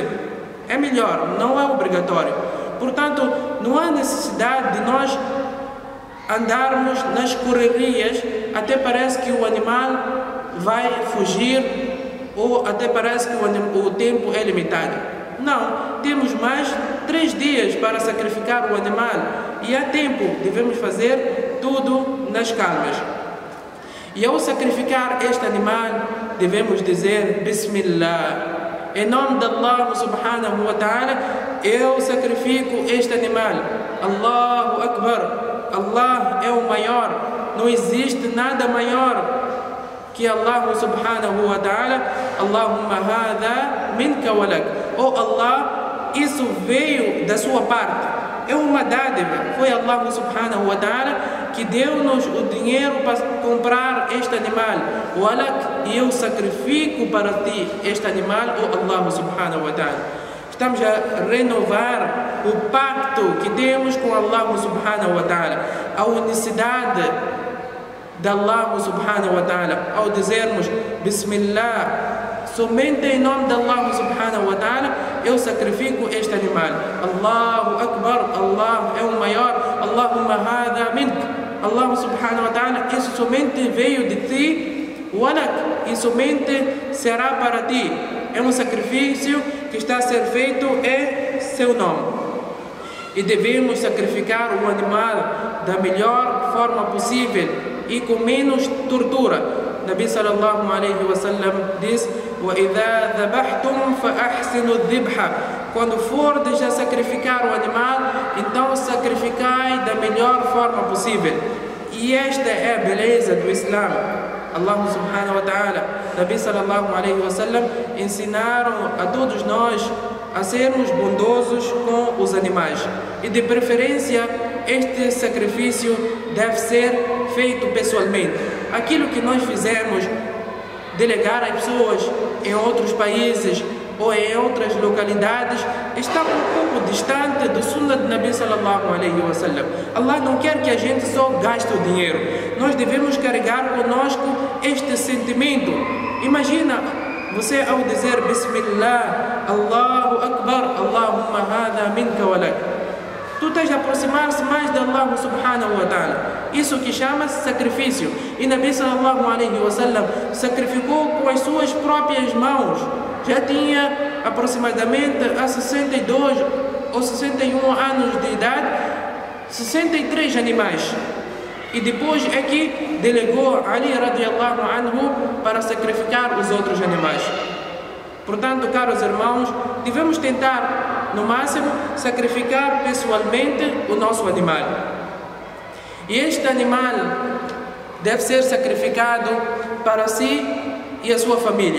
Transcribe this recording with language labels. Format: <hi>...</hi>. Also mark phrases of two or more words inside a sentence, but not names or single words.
<pt>É melhor, não é obrigatório. Portanto, não há necessidade de nós andarmos nas correrias, até parece que o animal vai fugir ou até parece que o tempo é limitado. Não, temos mais 3 dias para sacrificar o animal e há tempo, devemos fazer tudo nas calmas. E ao sacrificar este animal, devemos dizer Bismillah. Em nome de Allah</pt> <ar>سبحانه وتعالى,</ar> <pt>eu sacrifico este animal.</pt> <ar>الله أكبر.</ar> <pt>Allah é o maior. Não existe nada maior que Allah</pt> <ar>سبحانه وتعالى. اللهم هذا منك ولك.</ar> <pt>Oh Allah, isso veio da sua parte. É uma dádiva. Foi Allah</pt> <ar>سبحانه وتعالى</ar> <pt>que deu-nos o dinheiro para comprar este animal. Walak, e eu sacrifico para ti este animal, oh Allah</pt> <ar>سبحانه وتعالى.</ar> <pt>Estamos a renovar o pacto que temos com Allah</pt> <ar>سبحانه وتعالى.</ar> <pt>A unicidade de Allah</pt> <ar>سبحانه وتعالى.</ar> <pt>Ao dizermos Bismillah, somente em nome de Allah</pt> <ar>سبحانه وتعالى,</ar> <pt>eu sacrifico este animal.</pt> <ar>الله أكبر,</ar> <pt>Allah é o maior.</pt> <ar>اللهم هذا منك. الله سبحانه وتعالى,</ar> <pt>isso somente veio de ti. Walak, e somente será para ti. É um sacrifício que está a ser feito em seu nome. E devemos sacrificar o animal da melhor forma possível e com menos tortura. Nabi</pt> <ar>صلى الله عليه وسلم</ar> <pt>diz:</pt> <ar>وَإِذَا ذَبَحْتُمْ فَأَحْسِنُوا الذِّبْحَ.</ar> <pt>Quando fordes a sacrificar o animal, então sacrificai da melhor forma possível. E esta é a beleza do Islã. Allah</pt> <ar>سبحانه وتعالى,</ar> <pt>Nabi</pt> <ar>صلى الله عليه وسلم</ar> <pt>ensinaram a todos nós a sermos bondosos com os animais. E de preferência, este sacrifício deve ser feito pessoalmente. Aquilo que nós fizemos, delegar as pessoas em outros países ou em outras localidades, está um pouco distante do sunnah de Nabi</pt> <ar>صلى الله عليه وسلم.</ar> <pt>Allah não quer que a gente só gaste o dinheiro. Nós devemos carregar conosco este sentimento. Imagina você ao dizer</pt> <ar>بسم الله، الله أكبر، اللهم هذا منك ولك.</ar> <pt>Tu estás a aproximar-se mais de Allah</pt> <ar>سبحانه وتعالى.</ar> <pt>Isso que chama-se sacrifício. E Nabi</pt> <ar>صلى الله عليه وسلم</ar> <pt>sacrificou com as suas próprias mãos. Já tinha aproximadamente a 62 ou 61 anos de idade, 63 animais. E depois é que delegou Ali</pt> <ar>رضي الله عنه</ar> <pt>para sacrificar os outros animais. Portanto, caros irmãos, devemos tentar, no máximo, sacrificar pessoalmente o nosso animal. E este animal deve ser sacrificado para si e a sua família.</pt>